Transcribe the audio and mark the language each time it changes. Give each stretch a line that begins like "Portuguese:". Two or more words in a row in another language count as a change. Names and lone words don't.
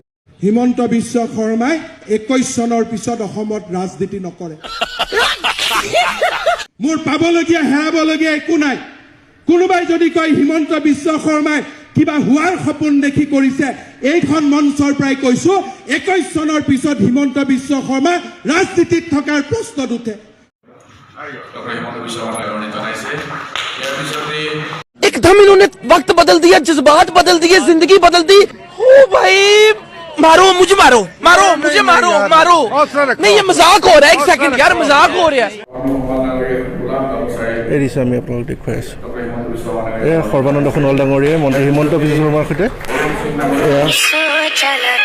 Assamese: হিমন্ত বিশ্ব শৰ্মাই 21 চনৰ পিছত অসমত ৰাজনীতি নকৰে মোৰ পাবলগীয়া হেৰাবলগীয়া একো নাই কোনোবাই যদি কয় হিমন্ত বিশ্ব শৰ্মাই কিবা হোৱাৰ সপোন দেখি কৰিছে এইখন মঞ্চৰ পৰাই কৈছো 21 চনৰ পিছত হিমন্ত বিশ্ব শৰ্মা ৰাজনীতিত থকাৰ প্ৰশ্ন উঠে
Hindi: एकदम इन्होंने वक्त बदल दिया जज्बात बदल दिए जिंदगी बदल दी ओ भाई मारो मुझे मारो नहीं ये मजाक हो रहा है एक सेकंड यार मजाक हो रहा है
Assamese: এৰিছে আমি আপোনালোক দেখুৱাই আছোঁ এয়া সৰ্বানন্দ সোণোৱাল ডাঙৰীয়াই মন্ত্ৰী হিমন্ত বিশ্ব শৰ্মাৰ সৈতে